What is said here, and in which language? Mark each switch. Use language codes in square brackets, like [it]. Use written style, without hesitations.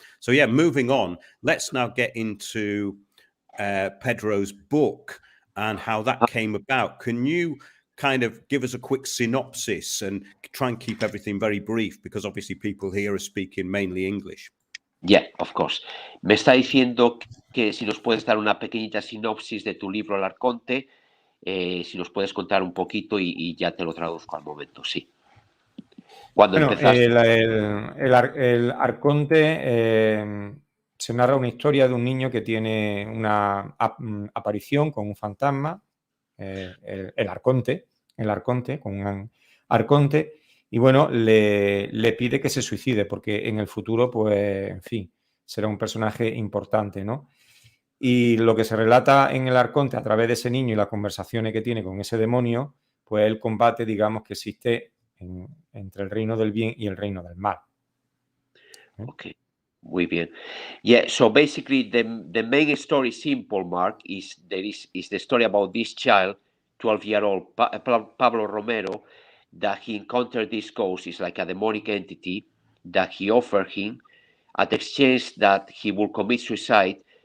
[en] So yeah, moving on, let's now get into Pedro's book and how that came about. Can you kind of give us a quick synopsis and try and keep everything very brief, because obviously people here are speaking mainly English? Yeah, of course. [es] Me está diciendo que si nos puedes dar una pequeñita sinopsis de tu libro El Arconte, si nos puedes contar un poquito y ya te lo traduzco al momento, sí. Cuando empezaste. El Arconte se narra una historia de un niño que tiene una aparición con un fantasma, el Arconte, con un arconte, y bueno, le pide que se suicide porque en el futuro, pues, en fin, será un personaje importante, ¿no? Y lo que se relata en el Arconte a través de ese niño y las conversaciones que tiene con ese demonio, pues el combate, digamos, que existe entre el reino del bien y el reino del mal. Okay, muy bien. [en] Yeah, so basically the main story, simple, Mark, is the story about this child, 12-year-old Pablo Romero, that he encountered this ghost. Is like a demonic entity that he offered him at exchange that he will commit suicide.